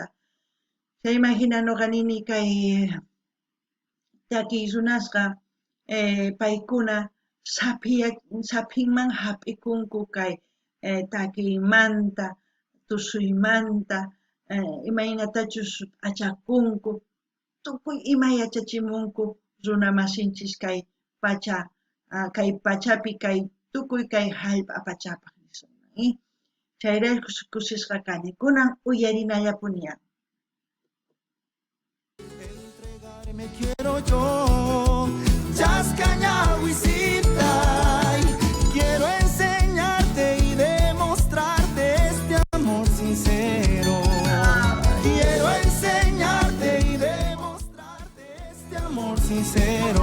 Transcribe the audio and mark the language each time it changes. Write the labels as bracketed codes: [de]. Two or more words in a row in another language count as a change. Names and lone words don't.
[qu] Chayman hina nuqa nini kay takiy runasqa paykuna sapinman hap'ikunku kay takiymanta, tusuymanta, imaynatachus p'achakunku, tukuy ima yachachimunku runa masinchis kay pachapi kay tukuy kay hallp'a pachapaq nisunman. Chayrayku kusisqa kani. Kunan uyarinallapuniya. [es] Entregarme quiero yo, Chascañahuisita, quiero enseñarte y demostrarte este amor sincero. Quiero enseñarte y demostrarte este amor sincero.